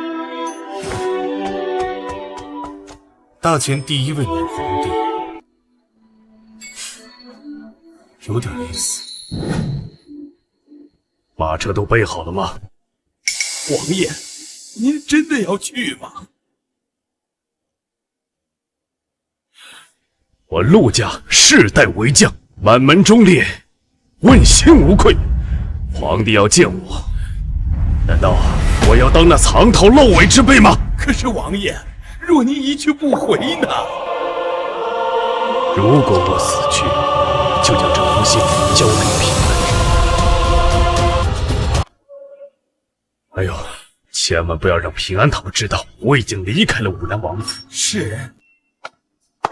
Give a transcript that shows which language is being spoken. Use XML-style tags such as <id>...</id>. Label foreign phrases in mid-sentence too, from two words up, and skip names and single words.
<zh>大前第一位女皇帝，有點意思。马车都備好了嗎？王爺，您真的要去嗎？我陸家世代為將，滿門忠烈，問心無愧。皇帝要見我，難道我要當那藏頭露尾之輩嗎？可是王爺，若您一去不回呢？如果我死去，就將這封信交給平安。哎呦，千萬不要讓平安他們知道我已經離開了武南王府。是。</zh>